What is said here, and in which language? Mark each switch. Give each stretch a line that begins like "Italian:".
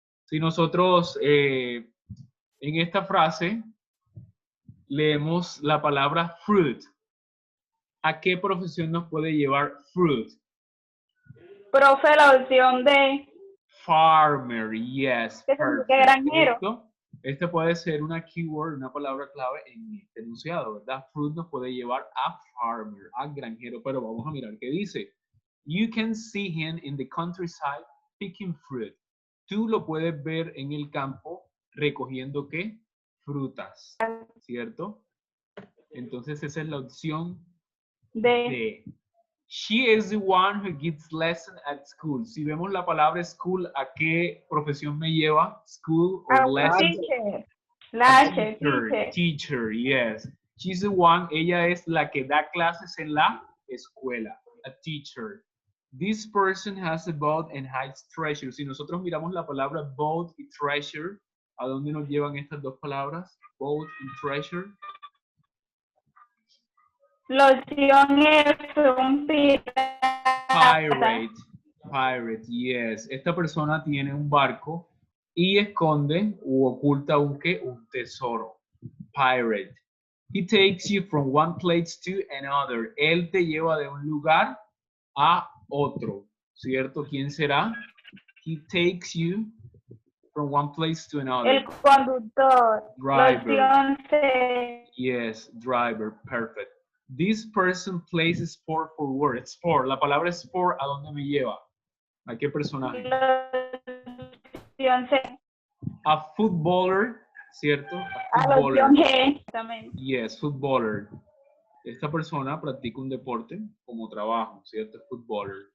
Spanish: Si nosotros en esta frase leemos la palabra fruit, ¿a qué profesión nos puede llevar fruit? Profe, la opción D.
English: Farmer, yes,
Spanish: ¿Qué significa
English: perfect.
Spanish: granjero? Este puede ser una keyword, una palabra clave en este enunciado, ¿verdad? Fruit nos puede llevar a farmer, a granjero, pero vamos a mirar qué dice.
English: You can see him in the countryside picking fruit.
Spanish: Tú lo puedes ver en el campo recogiendo ¿qué? Frutas, ¿cierto? Entonces esa es la opción D. D.
English: She is the one who gives lessons at school.
Spanish: Si vemos la palabra school, ¿a qué profesión me lleva?
English: School or lesson? Teacher. La H, teacher. Teacher, yes. She's the one,
Spanish: ella es la que da clases en la escuela.
English: A teacher. This person has a boat and hides treasure.
Spanish: Si nosotros miramos la palabra boat y treasure, ¿a dónde nos llevan estas dos palabras?
English: Boat y treasure.
Spanish: La opción F, un pirata.
English: Pirate. Pirate, yes.
Spanish: Esta persona tiene un barco y esconde u oculta un tesoro.
English: Pirate. He takes you from one place to another.
Spanish: Él te lleva de un lugar a otro, ¿cierto? ¿Quién será?
English: He takes you from one place to another.
Spanish: El conductor. La
English: Driver.
Spanish: opción C.
English: Yes, driver, perfect. This person plays sport for work.
Spanish: Sport, la palabra sport, ¿a dónde me lleva? ¿A qué personaje? La opción C.
English: A footballer, ¿cierto?
Spanish: A la opción G también.
English: Yes, footballer.
Spanish: Esta persona practica un deporte como trabajo, ¿cierto? Footballer.